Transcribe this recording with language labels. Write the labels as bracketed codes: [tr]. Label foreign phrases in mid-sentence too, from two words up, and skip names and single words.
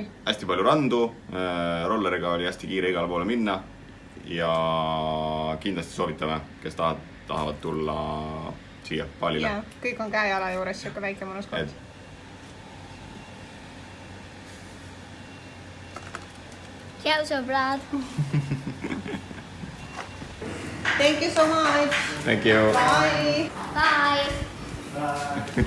[et] Hästi palju randu, rolleriga oli hästi kiire igale poole minna ja kindlasti soovitame, kes tahavad tulla siia baalile. Ja, kõik on käejala juures, siuke väike mõnus koht. Tšau, sõbrad. [en] Thank you so much. Thank you. Bye. Bye.